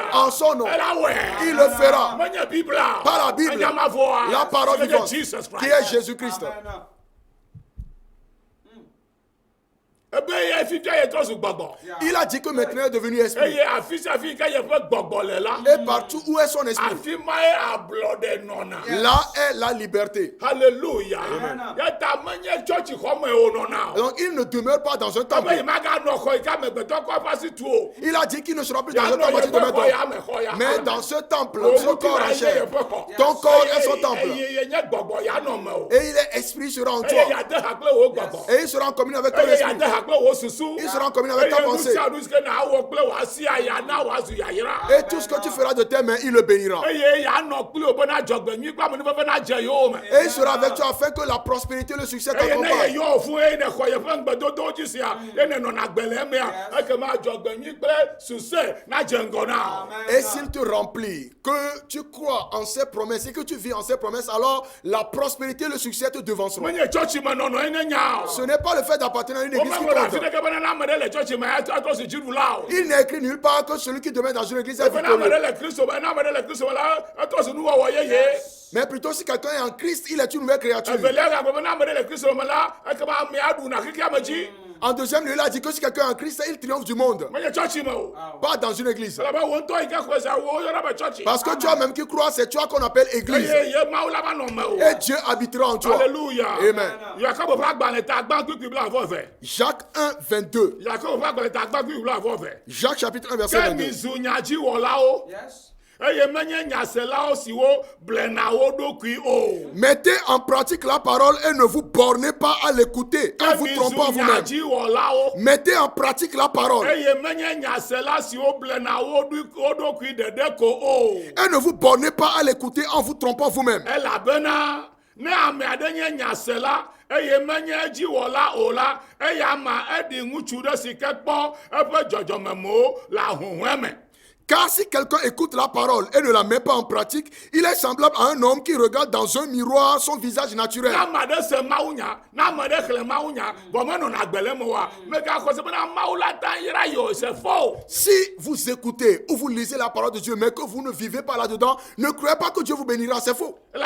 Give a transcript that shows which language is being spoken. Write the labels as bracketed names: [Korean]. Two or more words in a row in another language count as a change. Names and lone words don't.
[French] en son nom, Elle a ouais. il le fera. [Ewe] Menye Biblia. [French] Par la Bible, [Ewe] Nyamavɔa. [French] la parole C'est vivante, Jesus Christ. qui est Jésus-Christ. [Ewe] Ebe ye fifia ye trɔ su gbɔgbɔ. [French] Il a dit que maintenant il est devenu esprit. [Ewe] Eye afi sia afi ke ye ƒe gbɔgbɔ le la. [French] Et partout où est son esprit, [Ewe] Afi ma ye ablɔɖe nɔna. [French] là est la liberté. Alléluia. [Ewe] Yeta menye tsɔtsi xɔme o nɔna o. [French] Donc il ne demeure pas dans un [Ewe] Ebe [French] temple. [Ewe] yi ma ga nɔ xɔ yi ka amegbetɔ kɔ ƒe asi tu o. [French] Il a dit qu'il ne sera plus dans un [Ewe] Yanɔ [French] temple [Ewe] ye [French] bâti de [Ewe] ƒe xɔ [French] maison. [Ewe] ya me xɔ ya. [French] Mais dans ce temple, [Ewe] O [French] ce corps en [Ewe] ŋutilã ye [French] chair, [Ewe] ye ƒe xɔ. [French] ton corps est son temple. [Ewe] Eye ye nye gbɔgbɔ ya nɔ me o. [French] Et il est esprit sera en [Ewe] Eye [French] toi. [Ewe] yade ha kple wo gbɔgbɔ. [French] Et il sera en communion avec ton [Ewe] Eye [French] esprit. [Ewe] yade ha kple wo susu. [French] Il sera en communion avec ta [Ewe] Eye [French] pensée. [Ewe] nusia nu si ke na awɔ kple wòasi aya na wòazu yayra. [French] Et tout ce que tu feras de tes mains, il le bénira. [Ewe] Eye yanɔ kpli wo bena dzɔgbenyui kple amenuveve na dze yewo me. [French] Et il sera avec toi afin que la prospérité et le succès [Ewe] Eye ne ye [French] t'accompagnent. [Ewe] yɔ fún eye ne xɔ yeƒe ŋgbedodowo dzi sia ye ne nɔna gbe le emea ekema dzɔgbenyui kple suse na dze ŋgɔ na. [French] Et s'il te remplit, que tu crois en ses promesses et que tu vis en ses promesses, alors la prospérité et le succès te devanceront. [Ewe] Menye tsɔtsi me nɔnɔ ye ne nya o. [French] Ce n'est pas le fait d'appartenir à une église qui [Ewe] Womegblɔ le afi [French] compte. [Ewe] ɖeke bena ne ame ɖe le tsɔtsi me atrɔ si dziɖula o. [French] Il n'est écrit nulle part que celui qui demeure dans une église est [Ewe] Efe ne ame [French] victorieux. [Ewe] ɖe le Kristo me, ne ame ɖe le Kristo me la atrɔ si nuwɔwɔ yeye. [French] Mais plutôt si quelqu'un est en Christ, il est une nouvelle créature. [Ewe] Evelia gagblɔ be ne ame ɖe le Kristo me la ekema amea ɖuna xexea me dzi. [French] En deuxième lieu, il a dit que si quelqu'un est en Christ, il triomphe du monde. Pas dans une église. Parce que toi-même qui crois, c'est toi qu'on appelle église. Et Dieu habitera en toi. Alléluia. Amen. Jacques 1, 22. Jacques chapitre 1, verset 22. Yes. Mettez en pratique la parole et ne vous bornez pas à l'écouter en vous trompant vous-même. Mettez en pratique la parole et ne vous bornez pas à l'écouter en vous trompant vous-même. [Ewe] Ne ame aɖe nye nyasela eye menye edziwɔla o la eya ma eɖi ŋutsu ɖe si ke kpɔ eƒe dzɔdzɔmemewo le ahuhɔe me. [French] Car si quelqu'un écoute la parole et ne la met pas en pratique, il est semblable à un homme qui regarde dans un miroir son visage naturel. Si vous écoutez ou vous lisez la parole de Dieu, mais que vous ne vivez pas là-dedans, ne croyez pas que Dieu vous bénira, c'est faux.